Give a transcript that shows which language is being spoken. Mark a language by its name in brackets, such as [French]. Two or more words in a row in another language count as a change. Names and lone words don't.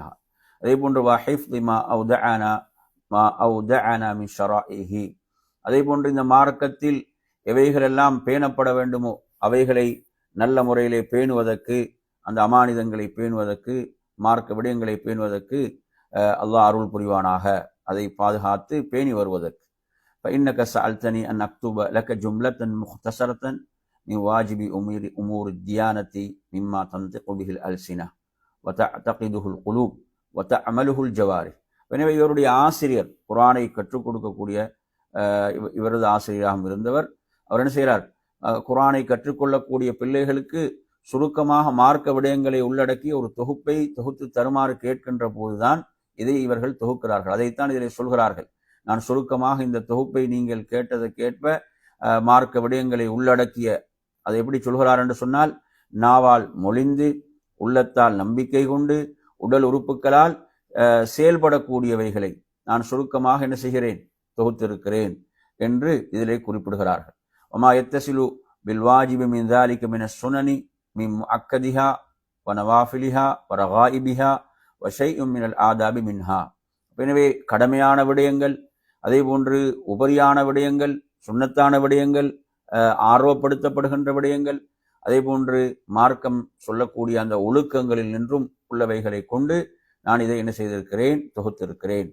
[Tamil] அதே போன்று [Arabic] وحفظ ما أودعنا من شرائعه. [Tamil] அதே போன்று இந்த மார்க்கத்தில் எவைகளெல்லாம் பேணப்பட வேண்டுமோ அவைகளை நல்ல முறையிலே பேணுவதற்கு, அந்த அமானிதங்களை பேணுவதற்கு, மார்க்க விடயங்களை பேணுவதற்கு அல்லாஹ் அருள் புரிவானாக, அதை பாதுகாத்து பேணி வருவதற்கு. [Arabic] فإنك سألتني أن أكتب لك جملة مختصرة من واجب أمور الديانة مما تنطق به الألسنة وتعتقده القلوب وتعمله الجوارح. [Tamil] எனவே இவருடைய ஆசிரியர், குர்ஆனை கற்றுக் கொடுக்கக்கூடிய இவரது ஆசிரியராக இருந்தவர், அவர் என்ன செய்கிறார்? குர்ஆனை கற்றுக்கொள்ளக்கூடிய பிள்ளைகளுக்கு சுருக்கமாக மார்க்க விடயங்களை உள்ளடக்கி ஒரு தொகுப்பை தொகுத்து தருமாறு கேட்கின்ற போதுதான் இதை இவர்கள் தொகுக்கிறார்கள். அதைத்தான் இதில் சொல்கிறார்கள். நான் சுருக்கமாக இந்த தொகுப்பை நீங்கள் கேட்ப மார்க்க விடயங்களை உள்ளடக்கிய, அதை எப்படி சொல்கிறார் என்று சொன்னால், நாவால் மொழிந்து, உள்ளத்தால் நம்பிக்கை கொண்டு, உடல் உறுப்புகளால் செயல்படக்கூடியவைகளை நான் சுருக்கமாக என்ன செய்கிறேன், தொகுத்திருக்கிறேன் என்று இதிலே குறிப்பிடுகிறார்கள். [Arabic] وما يتصل بالواجب من ذلك من السنن من مؤكدها ونوافلها ورغائبها وشيء من الآداب منها. [Tamil] எனவே கடமையான விடயங்கள், அதே போன்று உபரியான விடயங்கள், சுன்னத்தான விடயங்கள், ஆர்வப்படுத்தப்படுகின்ற விடயங்கள், அதே போன்று மார்க்கம் சொல்லக்கூடிய அந்த ஒழுக்கங்களில் நின்றும் உள்ளவைகளை கொண்டு நான் இதை என்ன செய்திருக்கிறேன், தொகுத்திருக்கிறேன்.